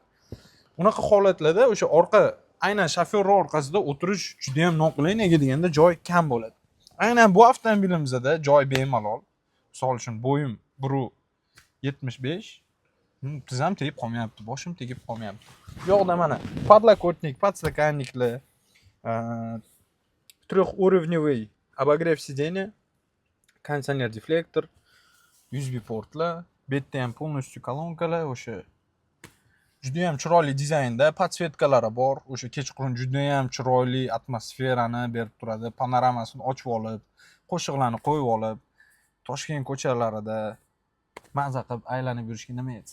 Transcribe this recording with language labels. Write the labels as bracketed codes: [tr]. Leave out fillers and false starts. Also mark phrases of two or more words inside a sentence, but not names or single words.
[uz] Unaqa holatlarda o'sha orqa, aynan shofyor orqasida o'tirish juda ham noqulay, nega deganda joy kam bo'ladi. Aynan bu avtomobilimizda joy bemalol. Misol uchun bo'yim 1.75, tizam tegib qolmayapti, boshim tegib qolmayapti. Bu yoqda mana [ru] подлокотник, подстаканникlar, трехуровневый обогрев сидения, [uz] кондиционер deflektor, USB portlar, bu yerda ham полностью kolonkalar, o'sha juda ham chiroyli dizaynda, podsvetkalari bor, o'sha kechqurun juda ham chiroyli atmosferani berib turadi. Panoramasini ochib olib, qo'shiqlarni qo'yib olib, Toshkent ko'chalarida maza qilib aylanib yurishga nima yetsin.